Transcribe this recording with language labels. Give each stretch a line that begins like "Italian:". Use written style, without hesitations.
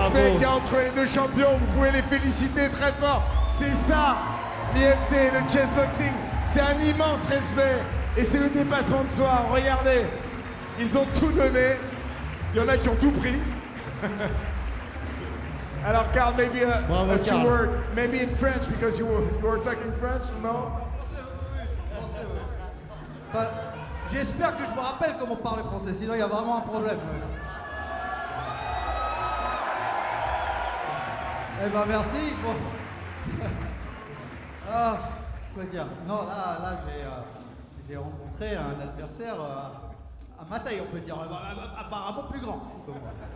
French: respect qu'il y a entre les deux champions. Vous pouvez les féliciter très fort. C'est ça, l'IFC, le chessboxing. C'est un immense respect. Et c'est le dépassement de soi. Regardez, ils ont tout donné. Il y en a qui ont tout pris.
English: Alors, Carl, maybe a few Carl. words, maybe in French, because you were talking French, no?
French: Enfin, j'espère que je me rappelle comment parler français, sinon il y a vraiment un problème. Eh ben merci. Bon. Ah, quoi dire? Non, là j'ai rencontré un adversaire à ma taille, on peut dire, apparemment plus grand que moi.